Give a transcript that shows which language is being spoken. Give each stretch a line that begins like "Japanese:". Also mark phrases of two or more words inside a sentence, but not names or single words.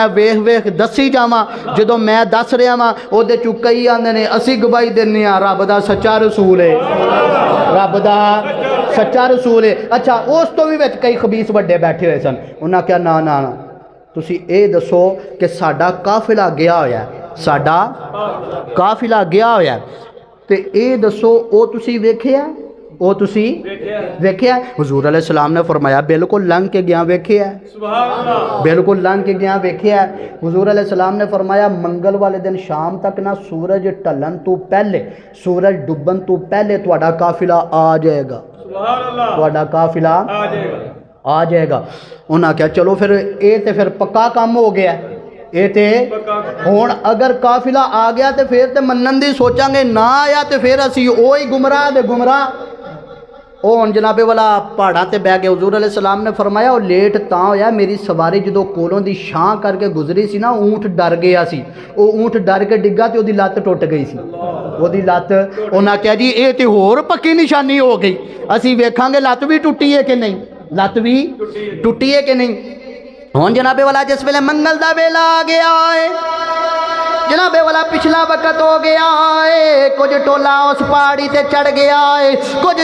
Punjabi: ویکھ ویکھ دسی جاواں جدوں میں دس رہا واں او دے چوں کئی آندے نے اسی گواہی دینے ہاں رب دا سچا رسول ہے رب دا سچا رسول ہے اچھا اس تو بھی وچ کئی خبیث وڈے بیٹھے ہوئے سن انہاں کہا نا نا نا تسی اے دسو کہ ساڈا قافلہ گیا ہویا ہے ساڈا قافلہ گیا ہویا ہے تے اے دسو او تسی ویکھیا او تسی ویکھیا حضور علیہ السلام نے فرمایا بالکل لنگ کے گیا ویکھیا بالکل لنگ کے گیا ویکھیا حضور علیہ السلام نے فرمایا منگل والے دن شام تک نہ سورج ٹلن تو پہلے سورج ڈبن تو پہلے تہاڈا قافلہ آ جائے گا تہاڈا قافلہ آ جائے گا انہاں کہا چلو پھر اے تے پھر پکا کام ہو گیا اے تے ہون اگر قافلہ آ گیا تے پھر تے منن دی سوچاں گے نہ آیا تے پھر اسی اوہی گمراہ دے گمراہ او ہن جناب والا پہاڑاں تے بہ گئے حضور علیہ السلام نے فرمایا او لیٹ تاں ہویا میری سواری جدوں کولوں دی شاں کر کے گزری سی نا اونٹ ڈر گیا سی او اونٹ ڈر کے ڈگا تے اودی لت ٹوٹ گئی سی اودی لت انہاں کہا جی اے تے ہور پکی نشانی ہو گئی اسی ویکھاں گے لت بھی ٹوٹی ہے کہ نہیں لت بھی ٹوٹی ہے کہ نہیں ہن جناب والا جس ویلے منگل دا ویلا آ گیا ہے جناب والا پچھلا وقت ہو گیا ہے کچھ ٹولا اس پہاڑی تے چڑھ گیا ہے کچھ